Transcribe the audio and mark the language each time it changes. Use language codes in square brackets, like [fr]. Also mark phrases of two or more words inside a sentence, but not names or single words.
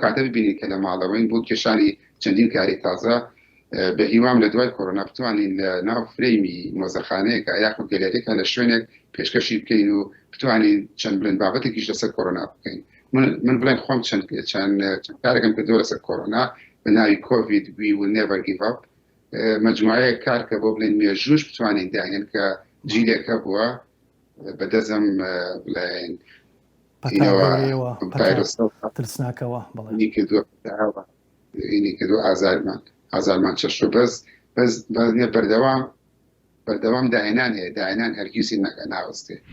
[ckb] کاتە ببینین کە لە ماڵەوەین بۆ کێشانی چەندین کاری تازە بە هیوام لە دوای کۆرۆنا بتوانین لە ناو فرەیمی مۆزەخانەیەکە یاخود گەلێرێکە لە شوێنێک پێشکەشی بکەین و بتوانین چەند بڵێن بابەتێکیش لەسەر کۆرۆنا بکەین من بڵێن خۆم چەند کارێکم کردووە لەسەر کۆرۆنا بە ناوی کۆڤید [en] we will never give up [ckb] مەجموعەیە کار کە بۆ بڵێن مێژوش بتوانین داهێن کە جیلێکە بووە بەدەزم بڵێن ترسناکەوە کردو ئازارمان چەشت و بەس بەردەوام داهێنان هەیە داهێنان هەرگیزی ناوەستێ.